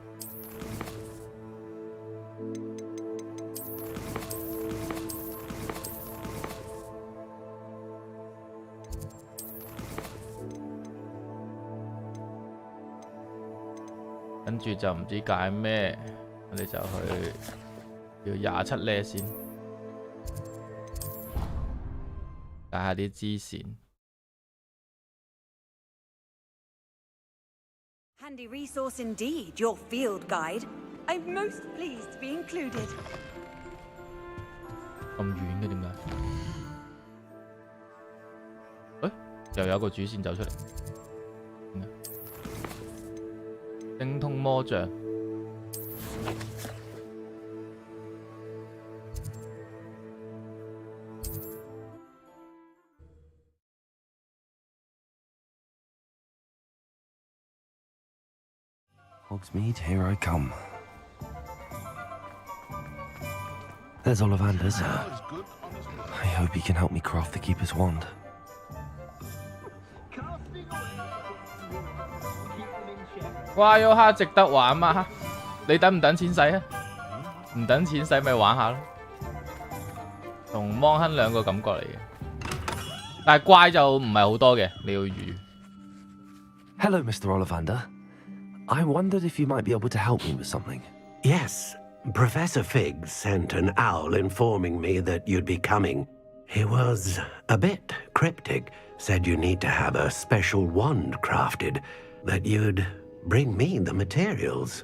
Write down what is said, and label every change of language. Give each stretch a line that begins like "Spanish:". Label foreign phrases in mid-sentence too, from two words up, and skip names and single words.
Cantonese: 跟住就唔知解咩，我哋就去要27呢先，解下啲支線。
English: Handy resource indeed, your field guide. I'm most pleased to be included.
Cantonese: 咁遠嘅點解？又有一個主線走出嚟。精通魔杖。
English: Hogsmeade, here I come. There's Ollivander's. I hope he can help me craft the Keeper's wand.
Cantonese: 哇！Yo哈值得玩嗎？你等唔等錢使啊？唔等錢使咪玩下咯。同芒亨兩個感覺嚟嘅，但係怪就唔係好多嘅，你要預。
English: Hello, Mr. Ollivander. I wondered if you might be able to help me with something. Yes, Professor Fig sent an owl informing me that you'd be coming. He was a bit cryptic, said you need to have a special wand crafted, that you'd bring me the materials.